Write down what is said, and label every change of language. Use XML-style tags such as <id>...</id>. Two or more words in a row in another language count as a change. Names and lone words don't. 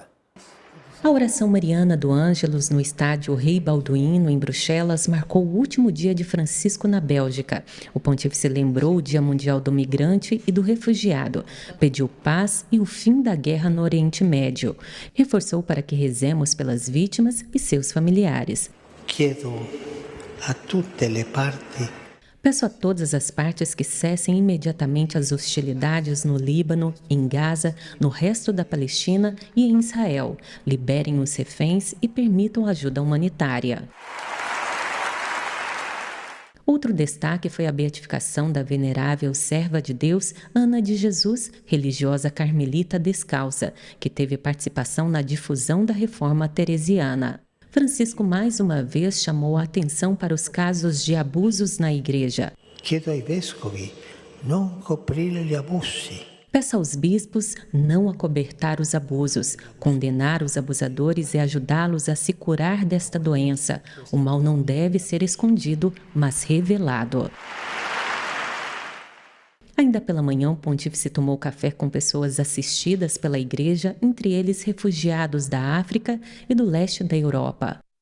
<pt>A oração mariana do Ângelus no estádio Rei Balduíno, em Bruxelas, marcou o último dia de Francisco na Bélgica. O pontífice lembrou o Dia Mundial do Migrante e do Refugiado, pediu paz e o fim da guerra no Oriente Médio. Reforçou para que rezemos pelas vítimas e seus familiares.</pt> <it>Chiedo a tutte le parti.</it> <pt>Peço a todas as partes que cessem imediatamente as hostilidades no Líbano, em Gaza, no resto da Palestina e em Israel. Liberem os reféns e permitam ajuda humanitária. Outro destaque foi a beatificação da venerável serva de Deus, Ana de Jesus, religiosa carmelita descalça, que teve participação na difusão da reforma teresiana. Francisco mais uma vez chamou a atenção para os casos de abusos na igreja.</pt> <it>Chiedo ai vescovi non coprire gli abusi.</it> <pt>Peça aos bispos não acobertar os abusos, condenar os abusadores e ajudá-los a se curar desta doença. O mal não deve ser escondido, mas revelado. Ainda pela manhã, o pontífice tomou café com pessoas assistidas pela igreja, entre eles refugiados da África e do leste da Europa.</pt>